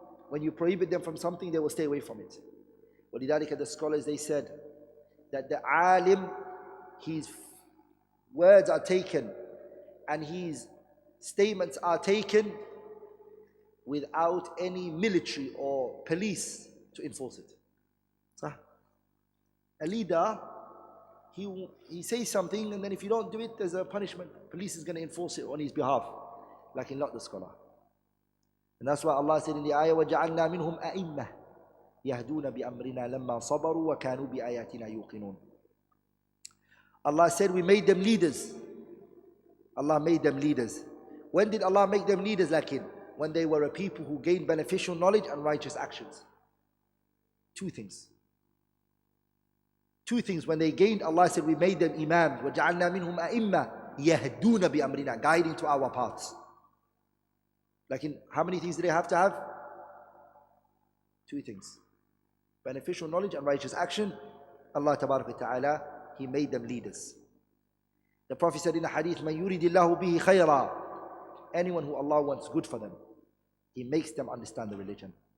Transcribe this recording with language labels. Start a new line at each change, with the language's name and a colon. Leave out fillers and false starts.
English: When you prohibit them from something, they will stay away from it. وَلِذَلِكَ the scholars, they said that the alim, his words are taken and his statements are taken without any military or police to enforce it. So, a leader, he says something, and then if you don't do it, there's a punishment. Police is going to enforce it on his behalf, like in not the scholar. And that's why Allah said in the ayah,
Arabic: وَجَعَلْنَا مِنْهُمْ أَئِمَّةً يَهْدُونَ بِأَمْرِنَا لَمَّا صَبَرُوا وَكَانُوا بِآيَاتِنَا يُوقِنُونَ.
English: Allah said we made them leaders. Allah made them leaders. When did Allah make them leaders? When they were a people who gained beneficial knowledge and righteous actions. Two things. Two things. When they gained, Allah said we made them imams.
Arabic: وَجَعَلْنَا مِنْهُمْ أَئِمَّةً يَهْدُونَ بِأَمْرِنَا,
English: guiding to our paths. How many things do they have to have? Two things. Beneficial knowledge and righteous action. Allah Tabarak wa Ta'ala, He made them leaders. The Prophet said in a hadith,
Arabic: مَنْ يُرِدِ اللَّهُ بِهِ خَيْرًا.
English: Anyone who Allah wants good for them, He makes them understand the religion.